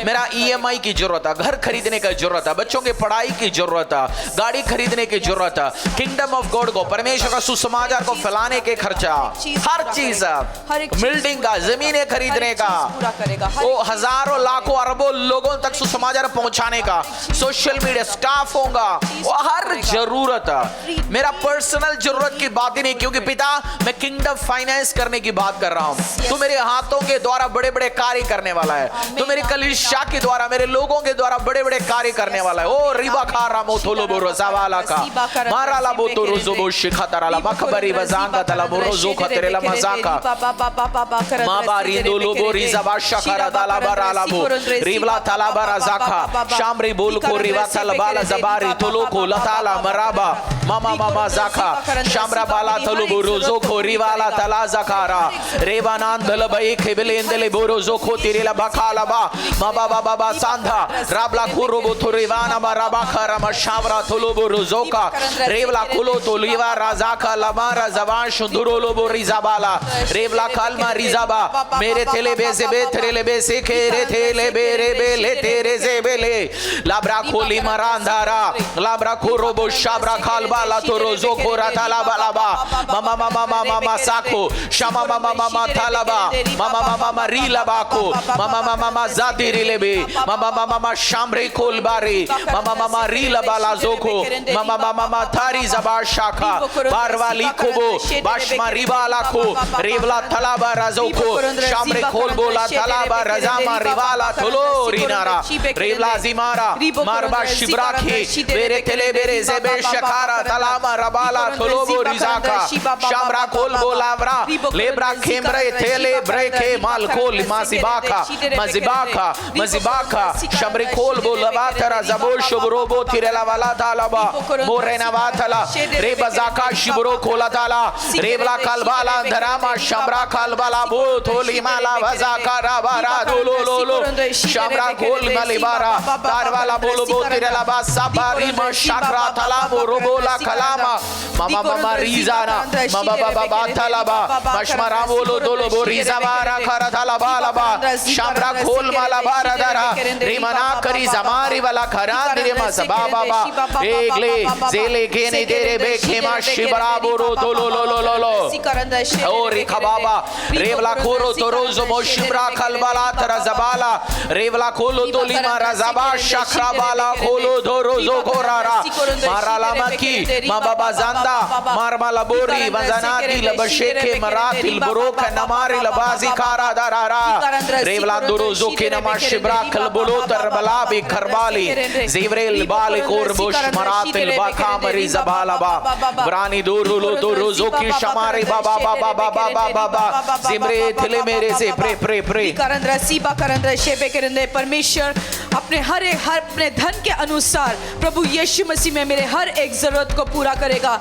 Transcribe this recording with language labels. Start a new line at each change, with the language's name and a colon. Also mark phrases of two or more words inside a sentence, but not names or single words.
Hindi: मेरा EMI की जरूरत है, घर खरीदने की जरूरत है, बच्चों की पढ़ाई की जरूरत है, गाड़ी खरीदने की जरूरत है,
English: Kingdom of God
Hindi: को, परमेश्वर का सुसमाचार को फैलाने के खर्चा, हर चीज, बिल्डिंग का, जमीनें खरीदने का, वो हजारों लाखों अरबों लोगों तक सुसमाचार पहुंचाने का,
English: social media staff
Hindi: होगा, वो हर जरूरत, मेरा पर्सनल जरूरत की बात ही नहीं, क्योंकि पिता मैं
English: kingdom finance
Hindi: करने की बात कर रहा हूं। तू मेरे हाथों के द्वारा बड़े बड़े कार्य करने वाला है, तू मेरी कलीसिया के द्वारा, मेरे लोगों के द्वारा बड़े बड़े कार्य करने वाला है। ओ रिबा खा रामो थोलो बोरो सवाला का मारा ला बोतो रोजो बो शिखा ताराला मखबरी वजांगा तला बोरोजो खतरेला मजाका माबारी दोलो बोरी जबाशा करा दाला बराला बो रिवला ताला बरा जाका शामरी बोल को रिवा तलबाला जबारी तोलो को लताला मराबा मामा मामा जाका शामरा बाला तलो बोरोजो को रिवाला तला जकारा रेवानान दल बई खेबलेंदले बोरोजो को तिरेला बखाला बा माबा बाबा बा सांधा राबला खुरो बो थोरिवाना मराबा खरा मशावरा तोलो बोरोजो का रेवला कुलो तो लीवा राजा का लमारा जबान शुंदुरोलो बो रिजाबाला रेवला कालमा रिजाबा मेरे तेले बेसे बेथरेले बेसे खेरे तेले बेरे बेले तेरे से बेले लाब्रा खोली मरांधारा लाब्रा खुरो बो शाबरा खालबाला तो रोजो को राताला बालाबा मामा मामा मामा मामा साको शामा मामा मामा थालाबा मामा मामा मामा रीलाबा को मामा मामा मामा जाती रिलेबे मामा मामा मामा शामरे कोलबारी मामा मामा रीलाबाला जोको मामा मामा मामा थारी जबार शाखा बारवाली कोबो बाशमा रिबाला को रेवला तलाबा राजोको शामरे खोल बोला तलाबा रजामा रिवाला थोलो रिनारा रेवला जिमारा मारबा शिब्राखी बेरे तेले बेरे जेबे शकारा तलामा रबाला थोलो बो रिजाका शामरा खोल बोलावरा लेब्रा खेमरे तेले ब्रेके माल खोल माजिबाका मजिबाका मजिबाका शामरे खोल बोलवा तरा जबो शुबरोबो तिरेला वाला तालाबा मोरेना वातला रे बजाका शिबरो कोला ताला रेवला कालबाला धरामा शामरा कालबाला बो थोली माला बजाका राबारा दोलो लोलो शामरा खोल मलिबारा तारवाला बोलो बो तिरेला बा साबारी म शाकरा तला बो रोबोला कलामा मामा मामा रिजाना मामा बाबा बाथालाबा मशमरा बोलो दोलो बो रिजाबारा खरा तालाबा लाबा शामरा खोल माला बारा दरा रिमना करी जमारी वाला खरा दिरे मा सबा बाबा एकले जेले केने तेरे बेखेमा शिबरा बोरो दोलो लो लो लो लो ओ रिखा बाबा रेवला खोरो तो रोजो मो शिबरा खलबाला तरा जबाला रेवला खोलो तो लिमा रजाबा शखरा बाला खोलो दो रोजो घोरारा मारा लामा की मा बाबा जांदा मारमाला बोरी वजनाती लबशेके मरातिल बुरोक नमारी लबाजी कारा दरारा रेवला दो रोजो के नमा शिबरा खलबुलो तरबला बे खरबाली जेवरेल बाल कोरबुश मरातिल बाखा मरी जबाला बा ब्रानी दो रोलो दो रोजो की शमारे बाबा बाबा बाबा बाबा बाबा जिमरे थिले मेरे से प्रे प्रे प्रे करंद्र सीबा करंद्र शेबे करंद्र परमेश्वर अपने अपने धन के अनुसार प्रभु यीशु मसीह में मेरे हर एक जरूरत को पूरा करेगा।